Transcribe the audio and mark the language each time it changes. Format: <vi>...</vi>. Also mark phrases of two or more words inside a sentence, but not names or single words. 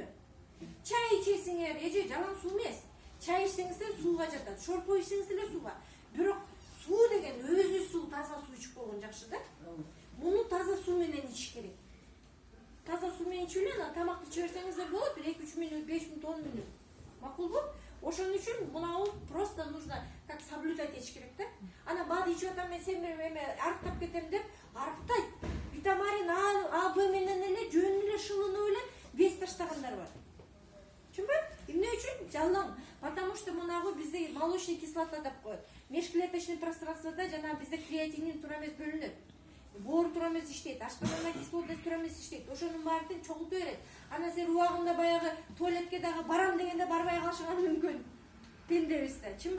<ky>Чай ичесиңер, эже жалаң суу эмес. Чай ичсеңиз сууга жатат, шорпо ичсеңиз эле сууга. Бирок суу деген өзү суу, таза суу ичип койгон жакшы да. Муну таза суу менен ичиш керек. Таза суу менен ичип эле анан тамакты иче берсеңиз да болот, 2-3 мүнөт, 5 мүнөт, 10 мүнөт. Макулбу? Ошон үчүн мына</ky> <ru>просто нужно как соблюдать</ru> <ky>этиш керек да. Ана ичип атам, мен сен эме арыктап кетем деп арыктайт. Витамин А, Б менен эле жөн эле шылынып эле вес таштагандар бар. Чынбы? Эмне үчүн? Жалаң.</ky> <ru>Потому что</ru> <ky>мынагы бизде</ky> <ru>молочный кислота</ru> <ky>деп коет.</ky> <ru>Межклеточный пространствода</ru> <ky>жана бизде креатинин туура эмес бөлүнөт. Боор туура эмес иштейт, ашкабандагы кислотность туура эмес иштейт. Ошонун баарын чогулту берет. Анан сен убагында баягы туалетке дагы барам дегенде барбай калышыңар мүмкүн. Пендебиз да. Чынбы?</ky>